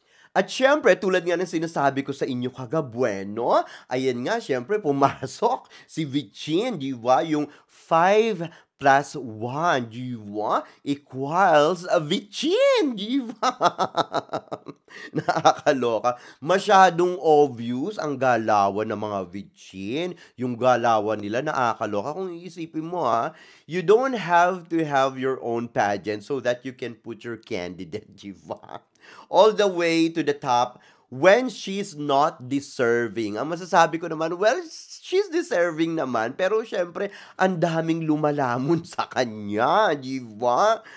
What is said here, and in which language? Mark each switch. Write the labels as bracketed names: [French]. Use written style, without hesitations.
[Filipino] At syempre, tulad nga ng sinasabi ko sa inyo kagabueno, ayan nga, syempre, pumasok si Vichin, di ba? Yung 5 [English] plus 1, di ba? Equals a Vichin, di ba? [Filipino] Nakakaloka. Masyadong obvious ang galawan ng mga Vichin. Yung galawan nila nakakaloka. Kung iisipin mo [English] you don't have to have your own pageant so that you can put your candidate, di ba? All the way to the top when she's not deserving. [Filipino] Ang masasabi ko naman, [English] well, she's deserving [Filipino] naman. Pero syempre, ang daming lumalamon sa kanya, di ba?